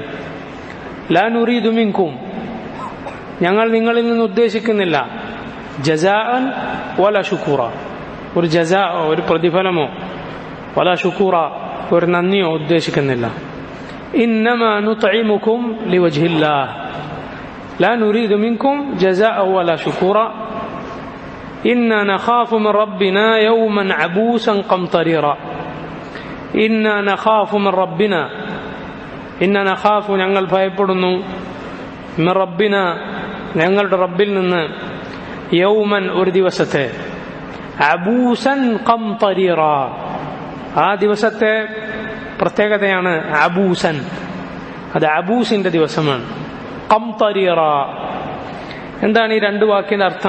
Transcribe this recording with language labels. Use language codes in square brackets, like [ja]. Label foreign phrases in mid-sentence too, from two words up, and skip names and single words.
[ar] لا نريد منكم, [ml] ഞങ്ങൾ നിങ്ങളിൽ നിന്ന് ഉദ്ദേശിക്കുന്നില്ല [ar] جزاء ولا شكورا, [ml] ഒരു ജസാ, ഒരു പ്രതിഫലമോ, [ar] ولا شكورا, [ml] ഒരു നന്ദിയോ ഉദ്ദേശിക്കുന്നില്ല. [ar] إنما نطعمكم لوجه الله لا نريد منكم جزاء ولا شكورا إنا نخاف من ربنا يوما عبوسا قمطريرا. إنا نخاف من ربنا, إنا نخاف [ml] ഞങ്ങൾ ഭയപ്പെടുന്നു, [ar] من ربنا [ml] ഞങ്ങളുടെ റബ്ബിൽ നിന്ന്, യൗമൻ ഒരു ദിവസത്തെ, [ar] عبوسا قمطريرا, [ml] ആ ദിവസത്തെ പ്രത്യേകതയാണ് അബൂസൻ, അത് അബൂസിന്റെ ദിവസമാണ്. ഖംതരീറ എന്താണ് ഈ രണ്ട് വാക്കിന്റെ അർത്ഥം?